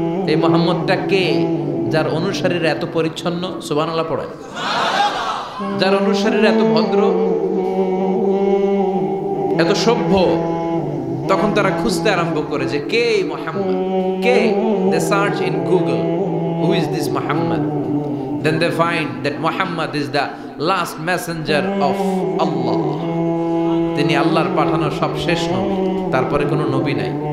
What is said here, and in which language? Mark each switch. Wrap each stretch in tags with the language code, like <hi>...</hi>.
<bn>এই মোহাম্মদটা কে যার অনুসারীরা এত পরিচ্ছন্ন, সুবহানাল্লাহ পড়ে, যার অনুসারীরা এত ভদ্র, এত সভ্য? তখন তারা খুঁজতে আরম্ভ করে যে কে এই মোহাম্মদ, কে?</bn> <en>They search in Google, who is this Muhammad? Then they find that Muhammad is the last messenger of Allah.</en> <bn>তিনি আল্লাহর পাঠানো সবশেষ নবী, তারপরে কোনো নবী নাই।</bn>